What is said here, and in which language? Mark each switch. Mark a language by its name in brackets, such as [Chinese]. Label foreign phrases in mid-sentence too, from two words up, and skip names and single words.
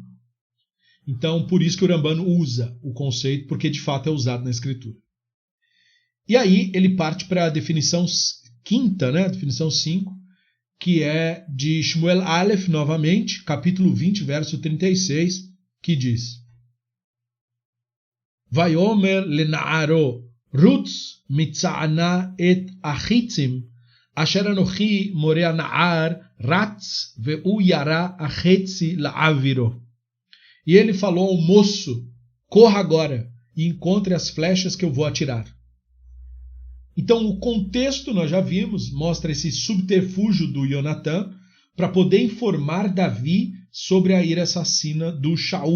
[Portuguese] Então, por isso que o Ramban usa o conceito, porque de fato é usado na escritura. E aí ele parte para a definição quinta, né? A definição 5, que é de Shmuel Aleph, novamente, capítulo 20, verso 36, que diz: [Hebrew] ויאמר לנערו רץ מצא נא את החצים אשר אנכי מורה הנער רץ והוא ירה החצי להעברו. [Portuguese] E ele falou ao moço: corra agora e encontre as flechas que eu vou atirar. Então o contexto, nós já vimos, mostra esse subterfúgio do Yonatan para poder informar Davi sobre a ira assassina do Shaul.